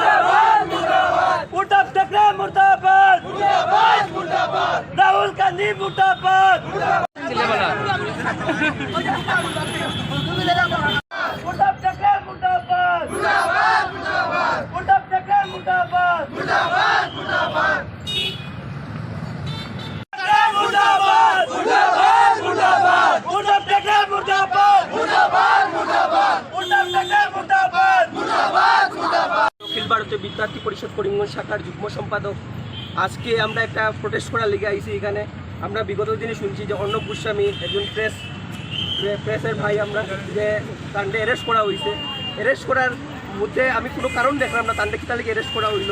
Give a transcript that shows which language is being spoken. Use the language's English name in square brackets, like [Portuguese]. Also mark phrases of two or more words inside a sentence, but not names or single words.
[Hindi] उद्धव ठाकरे मुर्दाबाद राहुल गांधी मुर्दाबाद उद्धव ठाकरे मुर्दाबाद उद्धव ठाकरे मुर्दाबाद मुर्दाबाद उद्धव ठाकरे मुर्दाबाद उद्धव ठाकरे मुर्दाबाद [Bangla] অখিল ভারতীয় বিদ্যার্থী পরিষদ করিমগঞ্জ শাখার যুগ্ম সম্পাদক। [Sylheti] আজকে আমরা একটা প্রোটেস্ট করার লেগে আইছি এখানে। আমরা বিগত দিনে শুনছি যে অর্ণব গোস্বামী একজন প্রেসের ভাই, আমরা যে তান্ডে অ্যারেস্ট করা হয়েছে। অ্যারেস্ট করার মধ্যে আমি কোনো কারণ দেখলাম না তান্ডে কিতা লেগে অ্যারেস্ট করা হইল।